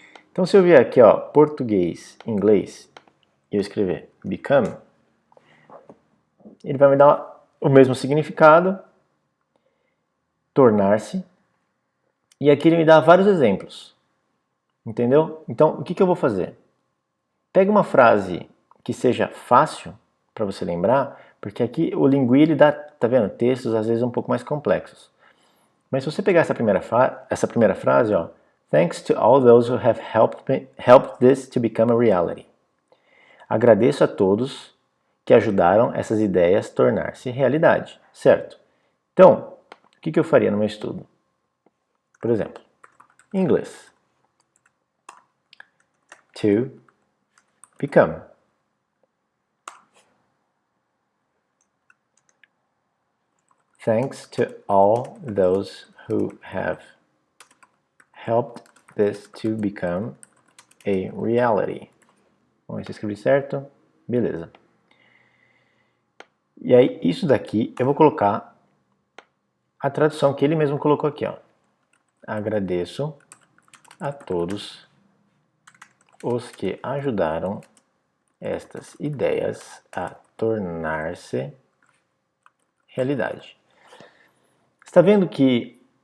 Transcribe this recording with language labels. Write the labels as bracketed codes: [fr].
[pt] Então se eu vier aqui, ó, português, inglês, e eu escrever become, ele vai me dar o mesmo significado, tornar-se, e aqui ele me dá vários exemplos, entendeu? Então o que eu vou fazer? Pega uma frase que seja fácil para você lembrar, porque aqui o Lingui ele dá, tá vendo, textos às vezes um pouco mais complexos. Mas se você pegar essa primeira frase, ó, [en] thanks to all those who have helped this to become a reality. [pt] Agradeço a todos que ajudaram essas ideias a tornar-se realidade, certo? Então, o que eu faria no meu estudo? Por exemplo, em inglês. [en] To become. Thanks to all those who have helped this to become a reality. [pt] Vamos ver se eu escrevi certo. Beleza. E aí, isso daqui, eu vou colocar a tradução que ele mesmo colocou aqui, ó. Agradeço a todos os que ajudaram estas ideias a tornar-se realidade. Está vendo que...